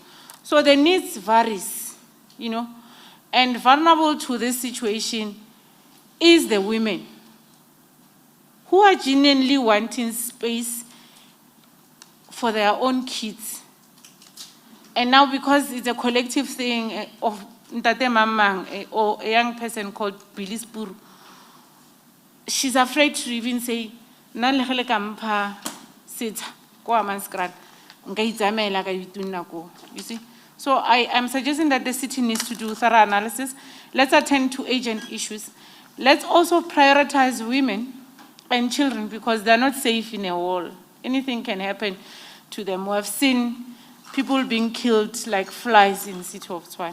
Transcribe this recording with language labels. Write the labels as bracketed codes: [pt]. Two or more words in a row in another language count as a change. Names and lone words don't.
[en] So the needs varies, you know, and vulnerable to this situation is the women who are genuinely wanting space for their own kids. And now because it's a collective thing of Ntate Mamang or a young person called Billy Spuru, she's afraid to even say, [tn] "Na le gele ka mpha setsha ko Hammanskraal, nka itsamaela ka ditonna ko." [en] You see? So I am suggesting that the city needs to do thorough analysis. Let's attend to agent issues. Let's also prioritize women and children because they're not safe in a wall. Anything can happen to them. We have seen people being killed like flies in the city of Tshwane.